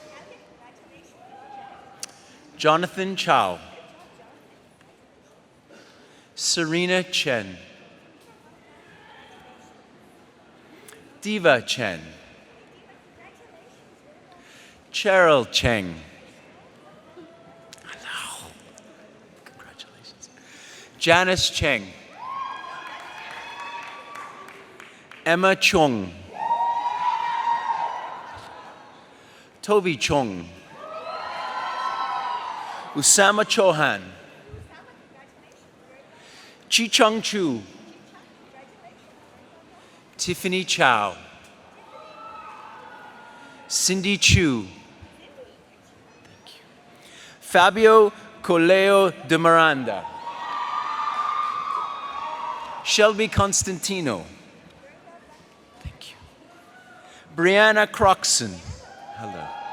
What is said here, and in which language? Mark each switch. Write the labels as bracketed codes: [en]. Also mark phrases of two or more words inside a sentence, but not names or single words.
[en] Jonathan Chow. Serena Chen. Diva Chen. Cheryl Cheng. Hello. Congratulations. Janice Cheng. Emma Chung. Toby Chung. Usama Chauhan. Chi Chung Chu. Tiffany Chow. Cindy Chu. Thank you. Fabio Coleo de Miranda. Shelby Constantino. Thank you. Brianna Croxon. Hello.